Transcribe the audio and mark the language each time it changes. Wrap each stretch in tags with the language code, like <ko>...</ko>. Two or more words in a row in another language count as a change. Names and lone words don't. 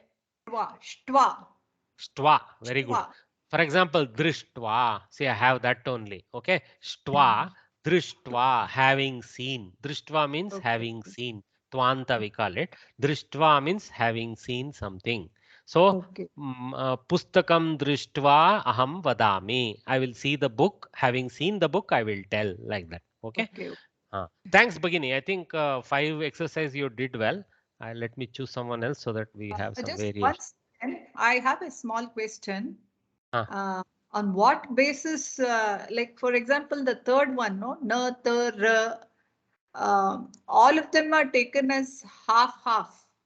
<en>Shtwa. Shtwa. Very good. Shtwa. For example, drishtva. See, I have that only. Okay. Shtwa. Drishtva. Having seen. Drishtva means Okay. having seen. Tvanta we call it. Drishtva means having seen something. So, Okay.</en> <sa>Pustakam drishtva aham vadami.</sa> <en>I will see the book. Having seen the book, I will tell like that. Okay. Okay. Thanks, Bhagini. I think 5 exercise you did well. Let me choose someone else so that we have some Just variation. once, I have a small question. On what basis, like for example, the third one, no, na, ta, ra, all of them are taken as half.</en>